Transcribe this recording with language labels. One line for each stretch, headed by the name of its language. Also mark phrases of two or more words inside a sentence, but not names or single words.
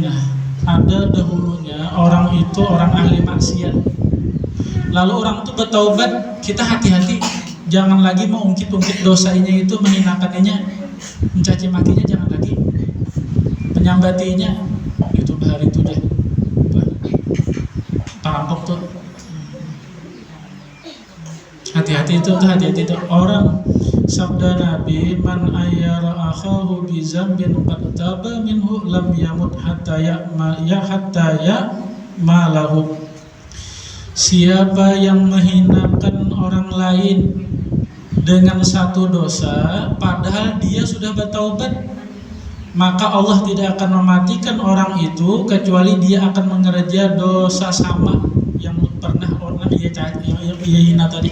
Banjar: Nah ada dahulunya orang itu orang ahli maksiat lalu orang itu bertaubat, kita hati-hati jangan lagi mengungkit-ungkit dosanya itu, menghinakannya, mencaci makinya, jangan lagi menyambatinya itu bahari itu deh perampok tuh hati-hati itu orang sabda Nabi
Arabic: من عير أخاه بذنب قد تاب منه لم يمت حتى يعمله.
Banjar: Siapa yang menghinakan orang lain dengan satu dosa padahal dia sudah bertaubat, maka Allah tidak akan mematikan orang itu kecuali dia akan mengerja dosa sama yang pernah orang dia hina tadi.